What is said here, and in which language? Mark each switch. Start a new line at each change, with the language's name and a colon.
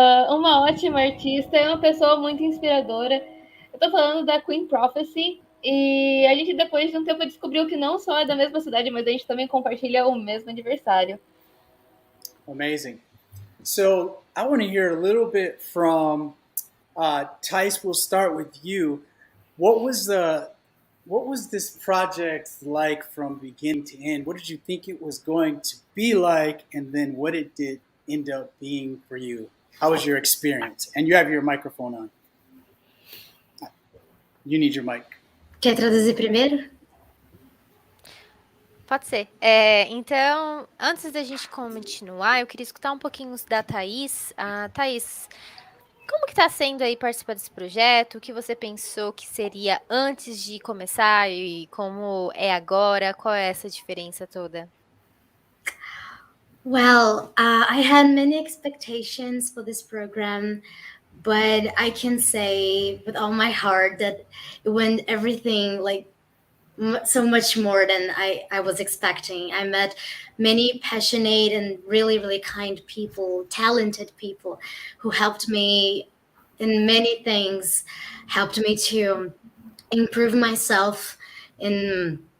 Portuguese: Uma ótima artista, é uma pessoa muito inspiradora. Eu tô falando da Queen Prophecy, e a gente, depois de um tempo, descobriu que não só é da mesma cidade, mas a gente também compartilha o mesmo aniversário.
English: Amazing. So I want to hear a little bit from Tice. We'll start with you. What was this project like from beginning to end? What did you think it was going to be like, and then what it did end up being for you? How was your experience? And you have your microphone on. You need your mic.
Portuguese: Quer traduzir primeiro? Pode ser. Então, antes da gente continuar, eu queria escutar um pouquinho da Thaís. Thaís, como que está sendo aí participar desse projeto? O que você pensou que seria antes de começar e como é agora? Qual é essa diferença toda?
English: Well, I had many expectations for this program, but I can say with all my heart that it went everything like so much more than I was expecting. I met many passionate and really, really kind people, talented people who helped me in many things, helped me to improve myself in